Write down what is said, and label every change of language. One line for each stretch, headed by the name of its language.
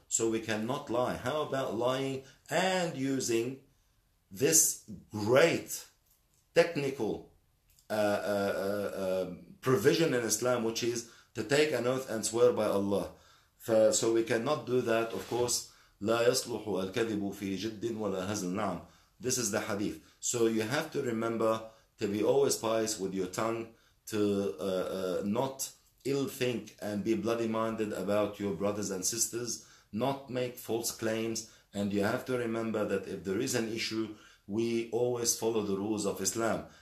English: So we cannot lie. How about lying and using this great technical provision in Islam, which is to take an oath and swear by Allah. So we cannot do that, of course.
Arabic: لا يصلح الكذب في جد ولا هزل.
English: نعم. This is the hadith. So you have to remember to be always pious with your tongue, to not ill think and be bloody minded about your brothers and sisters, not make false claims. And you have to remember that if there is an issue, we always follow the rules of Islam.